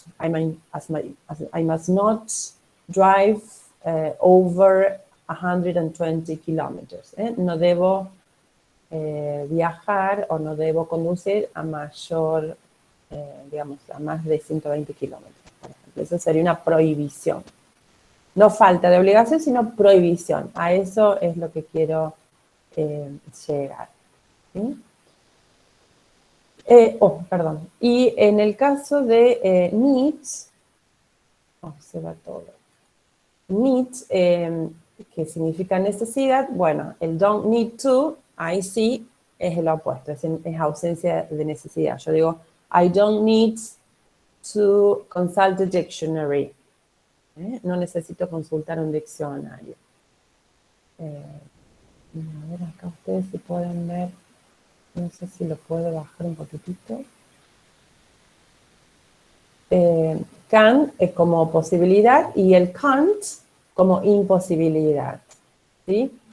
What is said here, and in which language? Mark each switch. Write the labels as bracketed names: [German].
[English] I must not drive over 120 kilometers. [Spanish] No debo viajar o no debo conducir a mayor, digamos, a más de 120 kilómetros, por ejemplo. Eso sería una prohibición. No falta de obligación, sino prohibición. A eso es lo que quiero llegar. ¿Sí? Perdón. Y en el caso de needs, se va todo. Needs, que significa necesidad, bueno, el don't need to, ahí sí es el opuesto, es ausencia de necesidad. Yo digo, [English] I don't need to consult a dictionary. [Spanish] No necesito consultar un diccionario. A ver, acá ustedes si pueden ver, no sé si lo puedo bajar un poquitito. Can como posibilidad y el can't como imposibilidad, ¿sí?